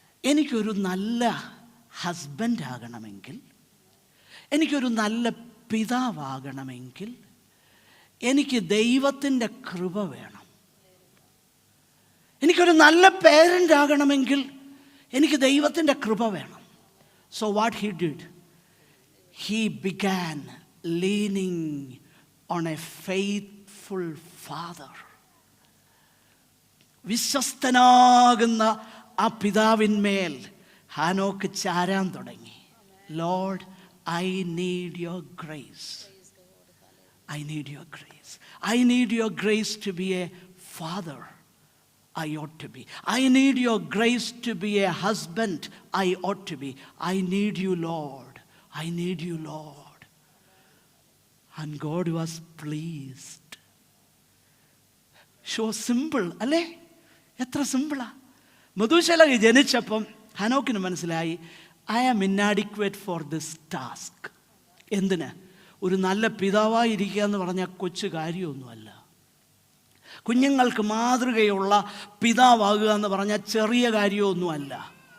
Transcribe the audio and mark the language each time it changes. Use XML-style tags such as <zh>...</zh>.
<ml>എനിക്കൊരു നല്ല ഹസ്ബൻഡ് ആകണമെങ്കിൽ, എനിക്കൊരു നല്ല പിതാവാകണമെങ്കിൽ എനിക്ക് ദൈവത്തിൻ്റെ കൃപ വേണം. എനിക്കൊരു നല്ല പേരൻ്റ് ആകണമെങ്കിൽ എനിക്ക് ദൈവത്തിൻ്റെ കൃപ വേണം.</ml> <en>So what he did, he began leaning on a faithful father.</en> <ml>വിശ്വസ്തനാകുന്ന ആ പിതാവിന്മേൽ ഹാനോക്ക് ചാരാൻ തുടങ്ങി.</ml> <en>Lord, I need your grace. I need your grace. I need your grace to be a father. I ought to be. I need your grace to be a husband. I ought to be. I need you, Lord. I need you, Lord. And God was pleased. So simple,</en> <ml>അല്ലേ? എത്ര സിമ്പിളാ. മെതൂശലഹ് ജനിച്ചപ്പം ഹാനോക്കിന് മനസ്സിലായി,</ml> <en>I am inadequate for this task.</en> <ml>എന്തിന്? ഒരു നല്ല പിതാവായിരിക്കുക എന്ന് പറഞ്ഞാൽ കൊച്ചു കാര്യമൊന്നുമല്ല. കുഞ്ഞുങ്ങൾക്ക് മാതൃകയുള്ള പിതാവാകുക എന്ന് പറഞ്ഞാൽ ചെറിയ കാര്യമൊന്നുമല്ല.</ml>